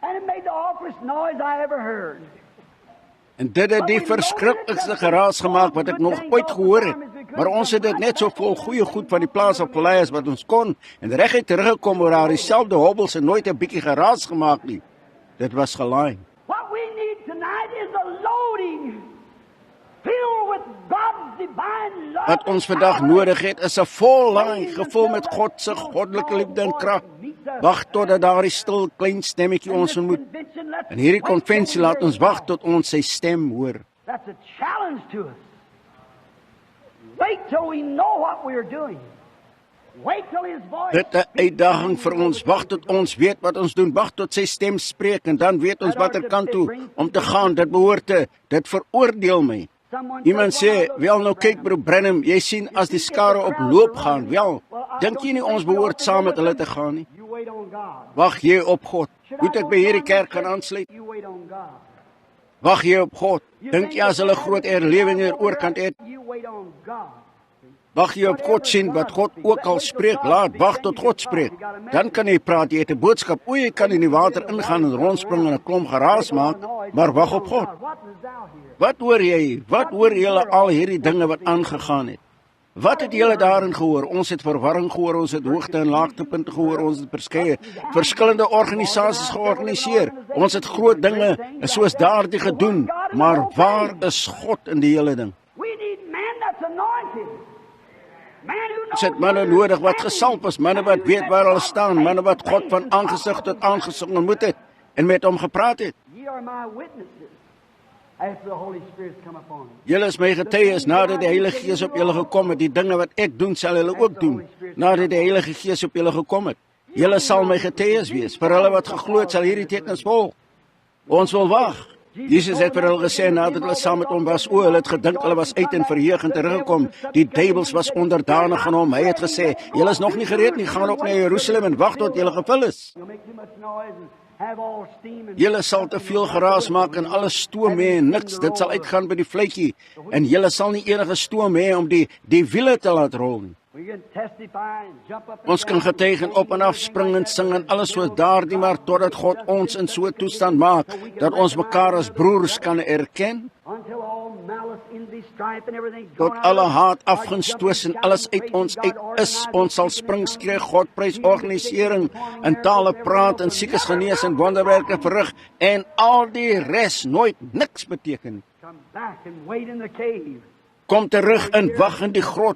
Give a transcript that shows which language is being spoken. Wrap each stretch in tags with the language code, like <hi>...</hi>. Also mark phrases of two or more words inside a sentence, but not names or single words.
<af>En dit het die verskriklikste geraas gemaak wat ek nog ooit gehoor het. Maar ons het dit net so vol goeie goed van die plaas af gelei as wat ons kon en reguit teruggekom oor daar dieselfde hobbels en nooit 'n bietjie geraas gemaak nie. Dit was gelaai.</af> <en>What we need tonight is a loading filled with God's divine love.</en> <af>Wat ons vandag nodig het is 'n vol laai gevul met God se goddelike liefde en krag. Wag totdat daardie stil klein stemmetjie ons ontmoet. En hierdie konvensie laat ons wag tot ons sy stem hoor.</af> <en>That's a challenge to us. Wait till we know what we're doing. Wait till his voice.</en> <af>Dit 'n uitdaging vir ons. Wag tot ons weet wat ons doen. Wag tot sy stem spreek en dan weet ons watter kant toe om te gaan. Dit behoort te. Dit veroordeel my. Iemand sê, "Wel nou kyk broer Branham, jy sien as die skare op loop gaan, wel, dink jy nie ons behoort saam met hulle te gaan nie?</af> <en>You wait on God.</en> <af>Wag jy op God. Moet ek by hierdie kerk gaan aansluit?</af> <en>You wait on God.</en> <af>Wag jy op God. Dink jy as hulle groot erlewing hier oorkant het?</af> <en>You wait on God.</en> <af>Wag jy op God sien wat God ook al spreek, laat wag tot God spreek. Dan kan jy praat, jy het 'n boodskap. O, jy kan in die water ingaan en rondspring en 'n klomp geraas maak, maar wag op God.</af> <en>What is out here?</en> <af>Wat hoor jy? Wat hoor julle al hierdie dinge wat aangegaan het? Wat het julle daarin gehoor? Ons het verwarring gehoor, ons het hoogte en laagtepunte gehoor, ons het verskeie verskillende organisasies georganiseer. Ons het groot dinge soos daardie gedoen, maar waar is God in die hele ding?</af> <en>We need man that's anointed. Man who knows.</en> <af>Ons het manne nodig wat gesalf is, manne wat weet waar hulle staan, manne wat God van aangesig tot aangesig ontmoet het en met hom gepraat het.</af> <en>Ye are my witnesses after the Holy Spirit's come upon you.</en> <af>Julle is my getuies nadat die Heilige Gees op julle gekom het. Die dinge wat ek doen, sal julle ook doen nadat die Heilige Gees op julle gekom het. Julle sal my getuies wees. Vir hulle wat geglo het, sal hierdie tekens volg. Ons wil wag. Jesus het vir hulle gesê nadat hulle saam met hom was, o, hulle het gedink hulle was uit en verheug en teruggekom. Die duiwels was onderdanig aan hom. Hy het gesê, julle is nog nie gereed nie, gaan op na Jerusalem en wag tot julle gevul is.</af> <en>You'll make too much noise and have all steam and</en> <af>Julle sal te veel geraas maak en alles stoom hê en niks. Dit sal uitgaan by die vletjie. En julle sal nie enige stoom hê om die wiele te laat rol nie.</af> <en>we can testify and jump up and</en> <af>Ons kan getuig en op en af spring en sing en alles soos daardie, maar totdat God ons in so 'n toestand maak dat ons mekaar as broers kan erken,</af> <en>until all malice, envy, strife and everything's</en> <af>tot</af> <en>gone out</en> <af>alle</af> <en>of us.</en> <af>haat afgestoos en alles uit ons uit is. Ons sal spring, skree, God prys, organisering en tale praat en siekes genees en wonderwerke verrig en al die res nooit niks beteken.</af> <en>Come back and wait in the cave.</en> <af>Kom terug en wag in die grot</af>